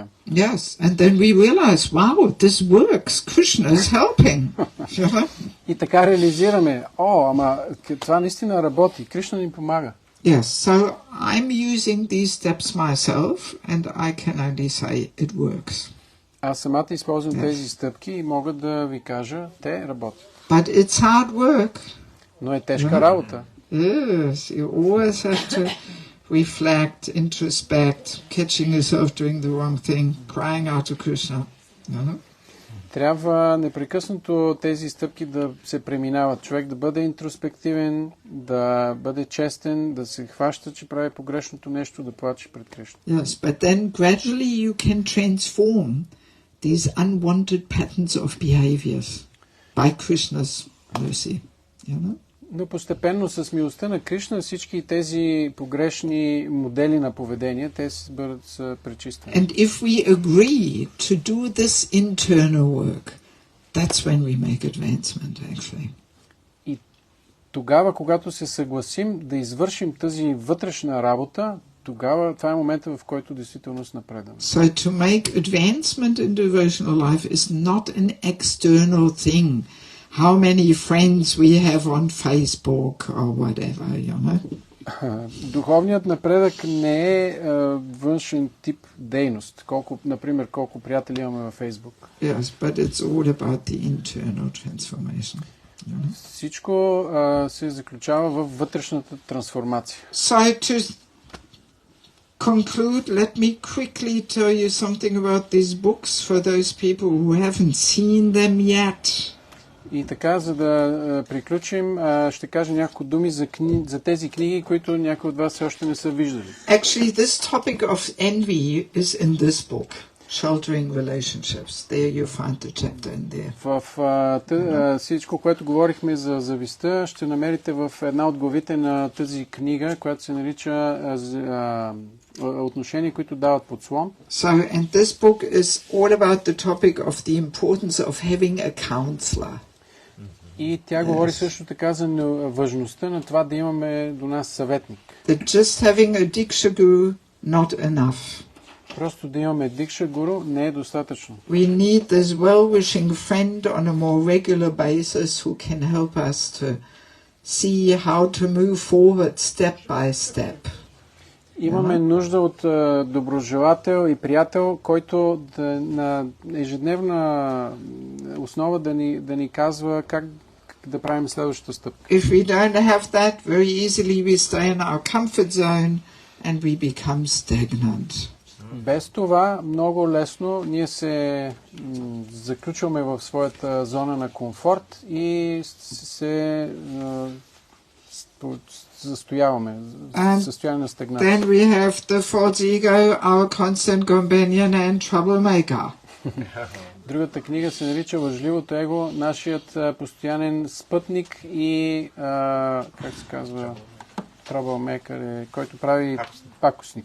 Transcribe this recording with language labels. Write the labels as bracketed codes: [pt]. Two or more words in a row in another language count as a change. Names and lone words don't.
[en] Yes, and then we realize, wow, this works. Krishna is helping. [bg] И така реализираме, ама това наистина работи. Кришна ни помага. [en] Yes, so I'm using these steps myself and I can only say it works. [bg] Аз самата използвам тези стъпки и мога да ви кажа, те работят. [en] But it's hard work. [bg] Но е тежка работа. [en] Yes, you always have to reflect, introspect, catching yourself doing the wrong thing, crying out to Krishna. [bg] Трябва непрекъснато тези стъпки да се преминават. Човек да бъде интроспективен, да бъде честен, да се хваща, че прави погрешното нещо, да плаче пред Кришна. [en] Yes, but then gradually you can transform these unwanted patterns of behaviors by Krishna's mercy. You know? [bg] Но постепенно с милостта на Кришна всички тези погрешни модели на поведение, те са пречистени. [en] And if we agree to do this internal work, that's when we make advancement actually. [bg] И тогава, когато се съгласим да извършим тази вътрешна работа, тогава това е момента, в който действително напредваме. [en] So to make advancement in devotional life is not an external thing. How many friends we have on Facebook or whatever, you know? [bg] Духовният напредък не е външен тип дейност. Например, колко приятели имаме във Facebook. [en] Yes, but it's all about the internal transformation. You know? [bg] Всичко се заключава във вътрешната трансформация. [en] So to conclude, let me quickly tell you something about these books for those people who haven't seen them yet. [bg] И така, за да приключим, ще кажа няколко думи за тези книги, които някои от вас все още не са виждали. [en] Actually, this topic of envy is in this book, Sheltering Relationships. There you find the chapter in there. [bg] В всичко, което говорихме за завистта, ще намерите в една от главите на тази книга, която се нарича отношения, които дават подслон. [en] So, and this book is all about the topic of the importance of having a counselor. [bg] И тя говори също така за важността на това да имаме до нас съветник. [en] That just having a Diksha Guru not enough. [bg] Просто да имаме Дикша Гуру не е достатъчно. [en] We need this well-wishing friend on a more regular basis who can help us to see how to move forward step by step. [bg] Имаме нужда от доброжелател и приятел, който на ежедневна основа да ни казва как да правим следващата стъпка. [en] If we don't have that, very easily we stay in our comfort zone and we become stagnant. [bg] Без това много лесно ние се заключваме в своята зона на комфорт и се застояваме в състояние на стагнация. [en] Then we have the false ego, our constant companion and troublemaker. [bg] Другата книга се нарича Лъжливото его, нашият постоянен спътник и как се казва, troublemaker, който прави пакостник.